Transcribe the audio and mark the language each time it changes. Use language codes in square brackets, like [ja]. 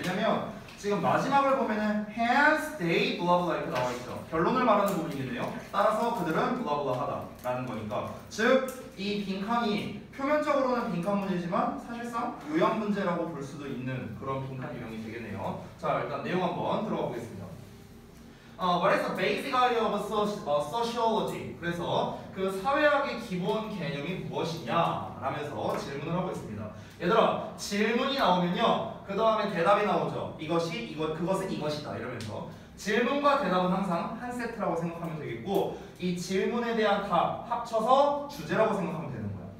[ko] 왜냐면 지금 마지막을 보면은 [en] hence they blah blah [ko] 이렇게 나와 있죠. 결론을 말하는 부분이겠네요. 따라서 그들은 blah blah 하다라는 거니까, 즉 이 빈칸이 표면적으로는 빈칸 문제지만 사실상 요약 문제라고 볼 수도 있는 그런 빈칸 유형이 되겠네요. 자, 일단 내용 한번 들어가 보겠습니다. [en] What is the basic idea of sociology? [ko] 그래서 그 사회학의 기본 개념이 무엇이냐? 라면서 질문을 하고 있습니다. 얘들아, 질문이 나오면요, 그 다음에 대답이 나오죠. 그것은 이것이다 이러면서 질문과 대답은 항상 한 세트라고 생각하면 되겠고, 이 질문에 대한 답 합쳐서 주제라고 생각하면 되는 거야.